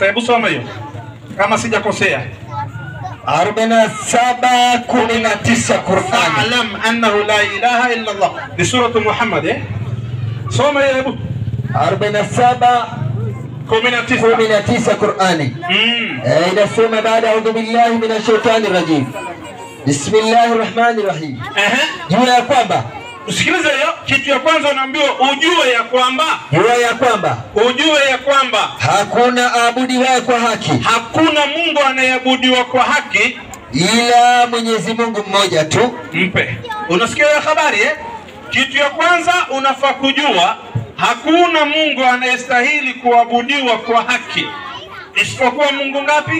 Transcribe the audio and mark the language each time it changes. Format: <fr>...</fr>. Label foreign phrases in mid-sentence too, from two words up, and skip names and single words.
<sw>Hebu soma hiyo kama sijakosea. 47:19 Qur'an.</sw> <ar>فاعلم أنه لا إله إلا الله.</ar> <sw>Ni sura Muhammad Soma hiyo hebu. 47:19 Qur'ani. Inasema baada</sw> <ar>أعوذ بالله من الشيطان الرجيم. بسم الله الرحمن الرحيم.</ar> <sw>Jua ya kwamba, usikilize hiyo kitu ya kwanza unaambiwa ujue ya kwamba hakuna aabudiwaye kwa haki, hakuna Mungu anayeabudiwa kwa haki ila Mwenyezi Mungu mmoja tu. Unasikia hiyo habari Kitu ya kwanza unafaa kujua hakuna Mungu anayestahili kuabudiwa kwa haki isipokuwa Mungu ngapi?</sw>